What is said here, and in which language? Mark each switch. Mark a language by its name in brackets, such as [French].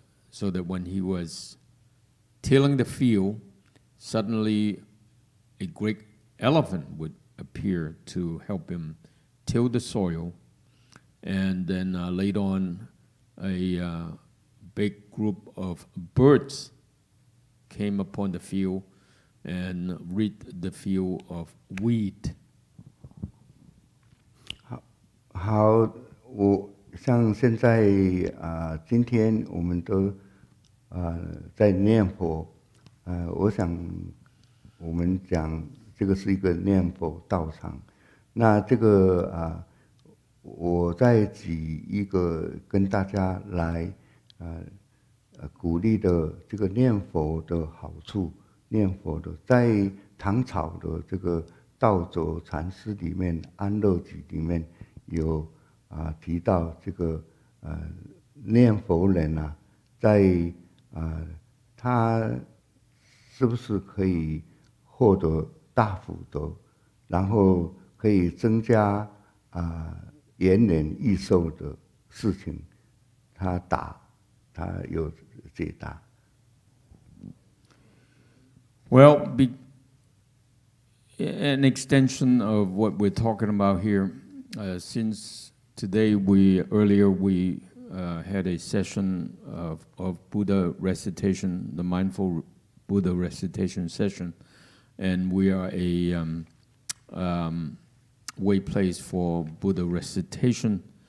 [English] so that when he was tilling the field, suddenly a great elephant would appear to help him till the soil, and then later on a big group of birds came upon the field and rid the field of weed. [Chinese] 好，我像现在今天我们都在念佛，我想我们讲这个是一个念佛道场。那这个我再举一个跟大家来鼓励的这个念佛的好处。念佛的，在唐朝的这个道哲禅师里面，《安乐集》里面有提到这个念佛人在他是不是可以获得大福德，然后可以增加延年益寿的事情，他有解答。 [English] Well, an extension of what we're talking about here, since today earlier we had a session of Buddha recitation, the mindful Buddha recitation session, and we are a way place for Buddha recitation.